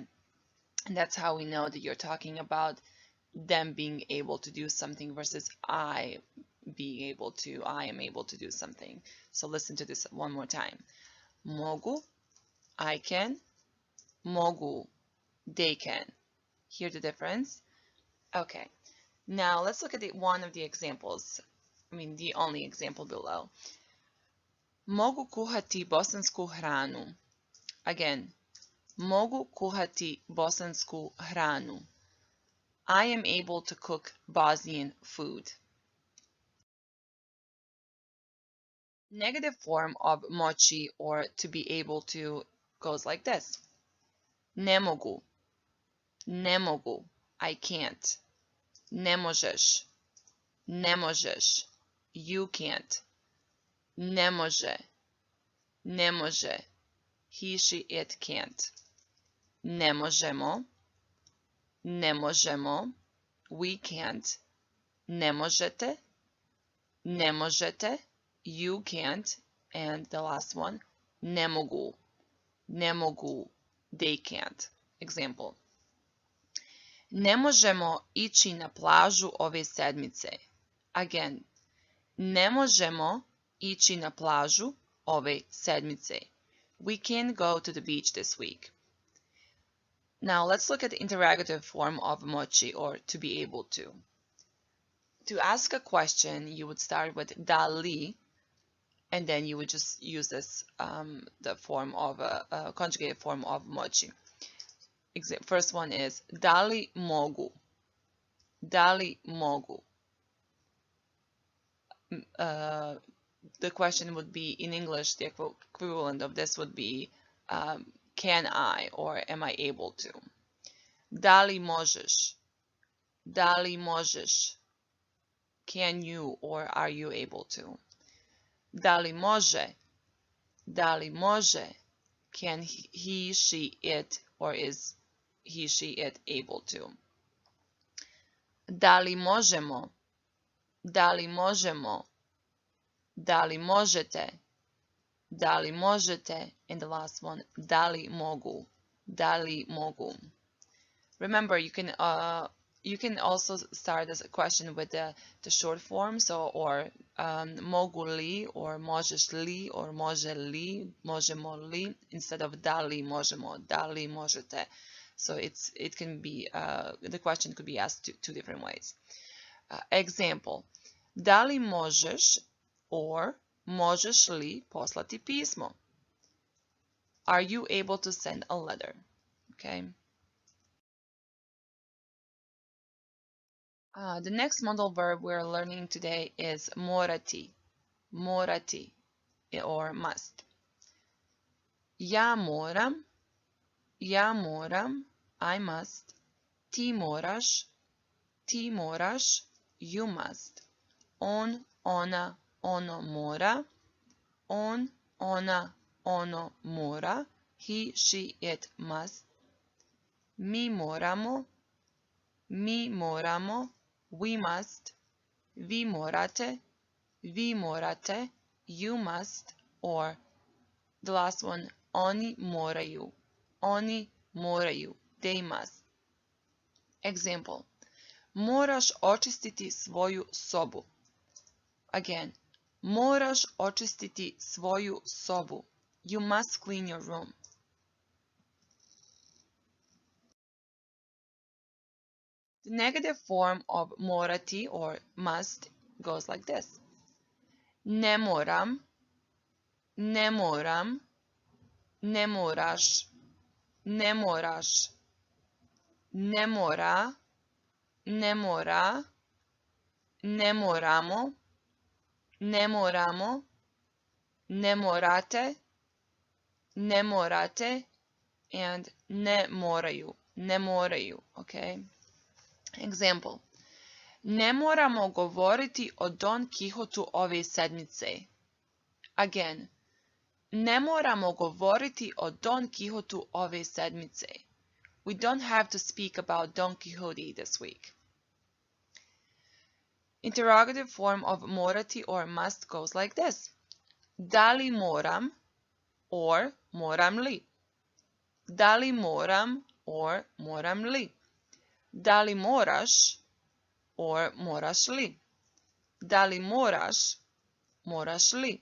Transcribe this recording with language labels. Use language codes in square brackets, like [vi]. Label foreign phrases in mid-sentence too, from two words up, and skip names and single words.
[en] And that's how we know that you're talking about them being able to do something versus I am able to do something. So listen to this one more time. Mogu, I can. Mogu, they can. Hear the difference? Okay. Now let's look at one of the examples. The only example below. [bs] Mogu kuhati bosansku hranu. Again, mogu kuhati bosansku hranu. [en] I am able to cook Bosnian food. Negative form of moći or to be able to goes like this. [bs] Ne mogu, ne mogu, [en] I can't. [bs] Ne možeš, ne možeš, [en] you can't. [bs] Ne može, ne može, [en] he, she, it can't. [bs] Ne možemo, ne možemo, [en] we can't. [bs] Ne možete, ne možete, [en] you can't. And the last one, [bs] ne mogu, ne mogu, [en] they can't. Example. [bs] Ne možemo ići na plažu ove sedmice. Again, ne možemo ići na plažu ove sedmice. [en] We can't go to the beach this week. Now let's look at the interrogative form of moći or to be able to. To ask a question, you would start with [bs] da li, [en] and then you would just use this the form of a conjugated form of moći. First one is [bs] da li mogu, da li mogu. [en] The question would be in English, the equivalent of this would be can I or am I able to. [bs] Da li možeš, da li možeš, [en] can you or are you able to. [bs] Da li može, da li može, [en] can he, she, it or is he, she, it able to. [bs] Da li možemo, da li možemo, da li možete, da li možete, [en] and the last one, [bs] da li mogu, da li mogu. [en] Remember, you can also start as a question with the short form, or [bs] mogu li, [en] or [bs] možeš li, [en] or [bs] može li, možemo li, [en] instead of [bs] da li možemo, da li možete. [en] So it can be the question could be asked two different ways. Example: [bs] da li možeš or možeš li poslati pismo? [en] Are you able to send a letter? Okay. The next modal verb we're learning today is [bs] morati, morati, [en] or must. [bs] Ja moram, [en] I must. [bs] Ti moraš, [en] you must. [bs] On, ona, ono mora. On, ona, ono mora. [en] he, she, it must. [bs] Mi moramo, [en] we must. [bs] Vi morate, [en] you must. Or the last one, [bs] oni moraju, [en] they must. Example, [bs] moraš očistiti svoju sobu. Again, moraš očistiti svoju sobu. [en] You must clean your room. The negative form of morati or must goes like this. [bs] Ne moram, ne moraš, ne moraš, ne mora, ne moramo, ne morate, and ne moraju, okay? Example, ne moramo govoriti o Don Quijotu ove sedmice. Again, ne moramo govoriti o Don Quijotu ove sedmice. [en] We don't have to speak about Don Quixote this week. Interrogative form of morati or must goes like this. [bs] Da li moram or moram li? Da li moram or moram li? Da li moraš or moraš li? Da li moraš, moraš li?